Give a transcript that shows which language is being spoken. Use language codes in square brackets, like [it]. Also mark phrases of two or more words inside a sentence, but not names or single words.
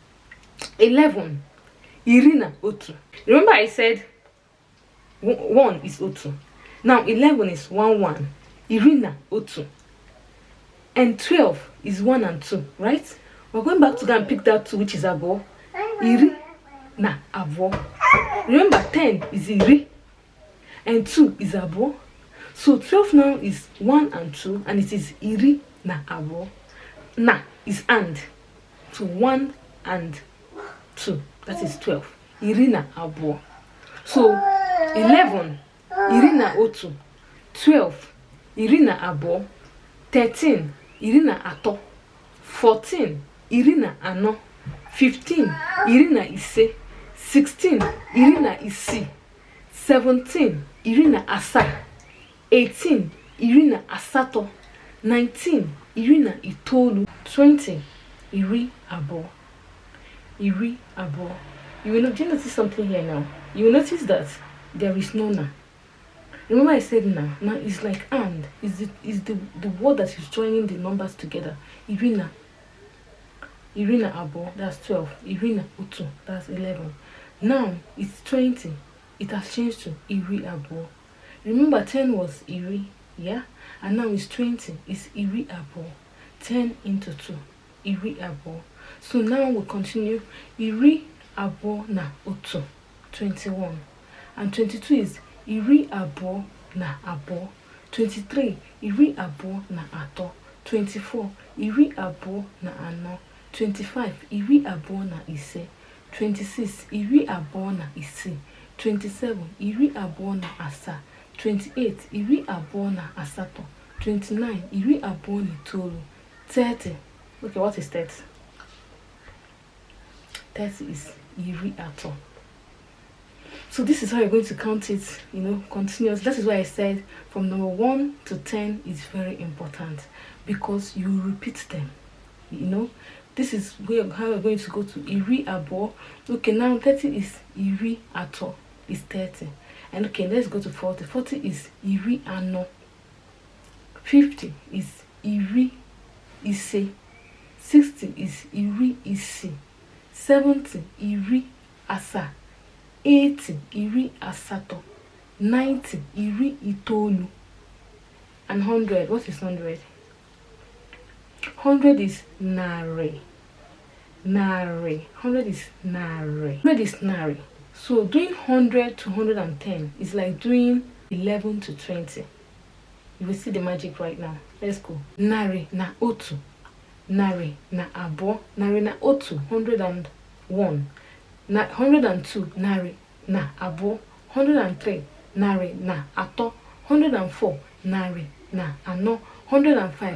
[en] 11, [ig] irina otu. [en] Remember I said 1 is otu. Now 11 is 1. [ig] Irina otu. [en] And 12 is 1 and 2, right? We're going back to go and pick that 2, which is abo. [ig] Iri na abo. [en] Remember 10 is iri and 2 is abo. So 12 now is 1 and 2, and it is [ig] iri na abo. [en] Na is and. So 1 and 2. That is 12. [ig] Iri na abo. So 11 iri na otu. 12 iri na abo. 13 iri na ato. 14 iri na ano. 15 iri na ise. 16 iri na isi. 17 iri na asa. 18 iri na asato. 19 iri na itolu. 20 iri abo. Iri abo. [en] You will notice something here now. You will notice that there is no na. Remember I said na. Na is like and. Is the word that is joining the numbers together. [ig] Irina. Irina abo. That's 12. Irina utu. [en] That's 11. Now it's 20. It has changed to [ig] iri abo. [en] Remember 10 was iri. Yeah. And now it's 20. [ig] It's iri abo. 10 into 2. Iri abo. [en] So now we continue. [ig] Iri abo na otu. 21. And 22 is iri abo na abo. 23 iri abo na ato. 24 iri abo na ano. 25 iri abo na ise. 26 iri abo na isi. 27 iri abo na asa. 28 iri abo na asato. 29 iri abo na itolu. 30. [en] Okay, what is 30? 30 is [ig] iri ato. [en] So this is how you're going to count it, you know, continuous. That is why I said from number 1 to 10 is very important, because you repeat them, you know. This is how we're going to go to [ig] iri abo. [en] Okay, now 30 is [ig] iri ato, [en] is 30. And okay, let's go to 40. 40 is [ig] iri ano. 50 is iri ise. 60 is iri isi. 70 iri asa. 80 iri asato. 90 iri itolu. [en] And 100, what is 100? 100 is nare. [ig] Nare. 100 is nare. 100 is nare. [en] So doing 100 to 110 is like doing 11 to 20. You will see the magic right now. Let's go. [ig] Nare na otu. Nare na abo. Nare na otu. 101. 102. Nare na abo. 103. Nare na ato. 104. Nare na ano. 105.